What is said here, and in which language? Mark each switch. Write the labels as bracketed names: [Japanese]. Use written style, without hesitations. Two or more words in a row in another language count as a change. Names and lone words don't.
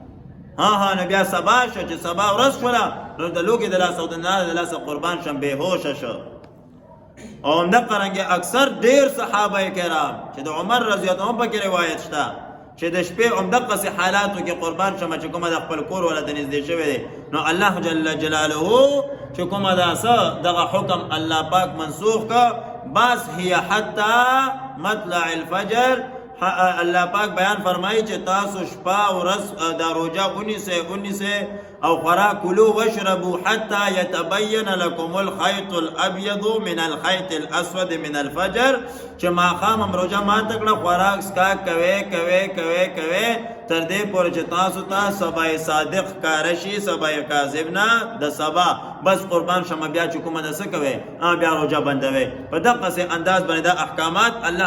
[Pashto] نو بیا سبا شو چې سبا ورځ شوله نو د لوږې د لاسه او د ناره د لاسه قربان شم بېهوشه شو او همدغه رنګې اکثر ډېر صحابه کرام چې د عمر رضی الله عنه پکې روایت شته چې د شپې همدغسې حالاتو کې قربان شمه چې کومه د خپل کور والا ته نږدې شوی دی نو الله جل جلاله چې کومه دا څه دغه حکم الله پاک منسوخ که بس هي [Arabic] حتی مطلع الفجر [Pashto] الله پاک بیان فرمایي چې تاسو شپه ورځ دا روژه ونیسئ او خوراک [Arabic] کلو واشربوا حتى يتبين لكم الخيط الابيض من الخيط الاسود من الفجر [Pashto] چې ماښام هم روژه ماته کړه خوراک څښاک کوئ تر دې پورې چې تاسو ته سبای صادق ښکاره شي سبای کاذب نه د سبا بس قربان شمه بیا چې کومه ده څه کوئ بیا روژه بندوئ په دغسې انداز باندې دا احکامات الله